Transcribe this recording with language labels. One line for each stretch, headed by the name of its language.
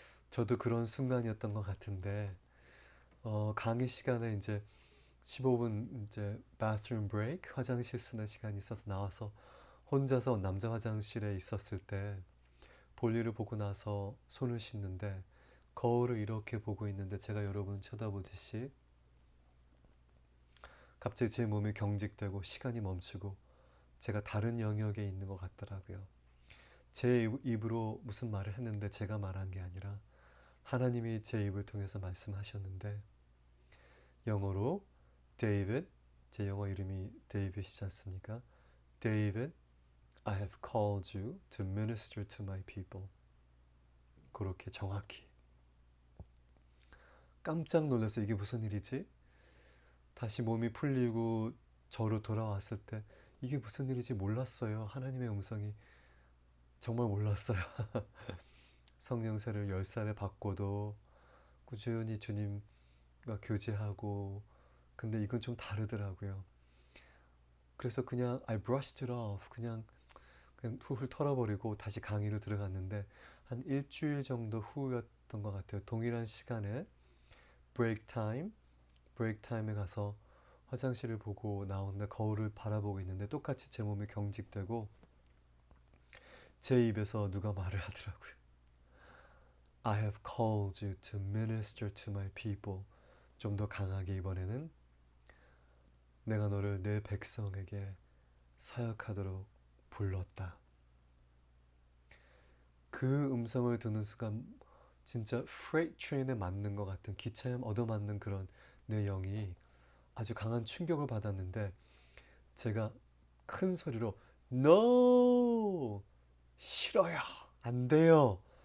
Korean: 저도 그런 순간이었던 것 같은데 강의 시간에 이제 15분 이제
English: bathroom break
Korean: 화장실 쓰는 시간이 있어서 나와서 혼자서 남자 화장실에 있었을 때 볼일을 보고 나서 손을 씻는데 거울을 이렇게 보고 있는데 제가 여러분 쳐다보듯이 갑자기 제 몸이 경직되고 시간이 멈추고 제가 다른 영역에 있는 것 같더라고요. 제 입으로 무슨 말을 했는데 제가 말한 게 아니라 하나님이 제 입을 통해서 말씀하셨는데 영어로 David, 제 영어 이름이 데이빗이지 않습니까?
English: David, I have called you to minister to my people.
Korean: 그렇게 정확히. 깜짝 놀라서 이게 무슨 일이지? 다시 몸이 풀리고 저로 돌아왔을 때 이게 무슨 일인지 몰랐어요. 하나님의 음성이 정말 몰랐어요. 성령세를 10살에 받고도 꾸준히 주님과 교제하고 근데 이건 좀 다르더라고요. 그래서 그냥
English: I brushed it off.
Korean: 그냥 훌훌 털어버리고 다시 강의로 들어갔는데 한 일주일 정도 후였던 것 같아요. 동일한 시간에 브레이크 타임에 가서 화장실을 보고 나오는데 거울을 바라보고 있는데 똑같이 제 몸이 경직되고 제 입에서 누가 말을 하더라고요.
English: I have called you to minister to my people.
Korean: 좀 더 강하게 이번에는 내가 너를 내 백성에게 사역하도록 불렀다. 그 음성을 듣는 순간 진짜
English: freight train
Korean: 에 맞는 것 같은 기차에 얻어맞는 그런 내 영이 아주 강한 충격을 받았는데 제가 큰 소리로
English: No!
Korean: 싫어요! 안 돼요!